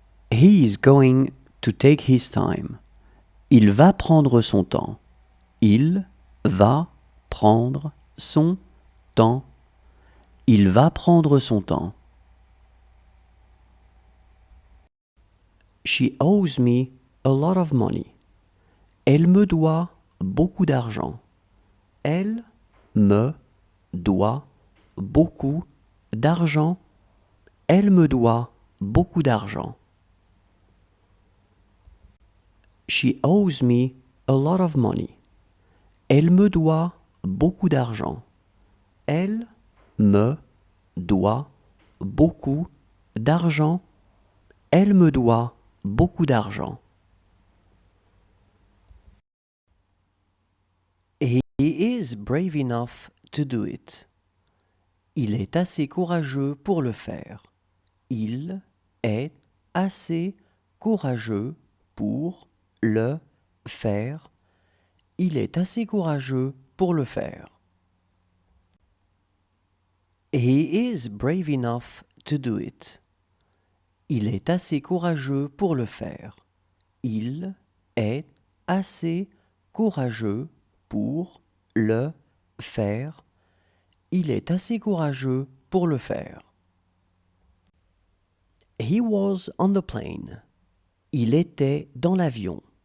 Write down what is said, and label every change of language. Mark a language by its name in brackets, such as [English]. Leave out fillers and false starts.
[English] He is going to take his time. [French] Il va prendre son temps. Il va prendre son temps. Il va prendre son temps. [English] She owes me a lot of money. [French] Elle me doit beaucoup d'argent. Elle me doit beaucoup d'argent. Elle me doit beaucoup d'argent. [English] She owes me a lot of money. [French] Elle me doit beaucoup d'argent. Elle me doit beaucoup d'argent. Elle me doit beaucoup d'argent. [English] He is brave enough to do it. [French] Il est assez courageux pour le faire. Il est assez courageux pour le faire. Il est assez courageux pour le faire. [English] He is brave enough to do it. [French] Il est assez courageux pour le faire. Il est assez courageux pour le faire. Il est assez courageux pour le faire. [English] He was on the plane. [French] Il était dans l'avion.